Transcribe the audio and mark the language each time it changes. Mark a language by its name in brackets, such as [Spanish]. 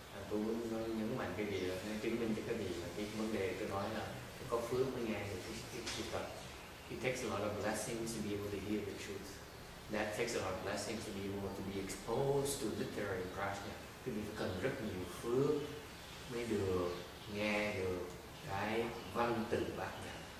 [Vietnamese] Tôi muốn nhấn mạnh cái gì là chứng minh cho cái gì là cái vấn đề tôi nói là có phước mới nghe được cái Phật. [English] It takes a lot of blessings to be able to hear the truth. That takes a lot of blessings to be able to be exposed to literary prajna. [Vietnamese] Quý vị phải cần rất nhiều phước mới được nghe được cái văn tự bát nhã.